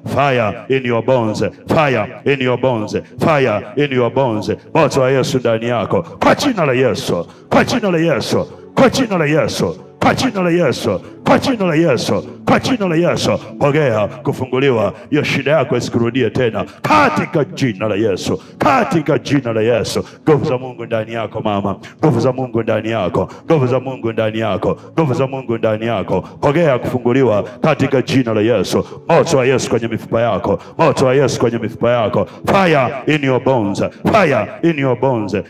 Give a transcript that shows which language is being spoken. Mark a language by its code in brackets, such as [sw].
[en] Fire in your bones, fire in your bones, fire in your bones. [sw] Moto wa Yesu ndani yako kwa jina la Yesu, kwa jina la Yesu, kwa jina la Yesu, kwa jina la Yesu, kwa jina la Yesu, kwa jina la Yesu. Pokea kufunguliwa, hiyo shida yako isikurudie tena katika jina la Yesu, katika jina la Yesu. Nguvu za Mungu ndani yako mama, nguvu za Mungu ndani yako, nguvu za Mungu ndani yako, nguvu za Mungu ndani yako. Pokea kufunguliwa katika jina la Yesu. Moto wa Yesu kwenye mifupa yako, moto wa Yesu kwenye mifupa yako. [en] Fire in your bones, fire in your bones.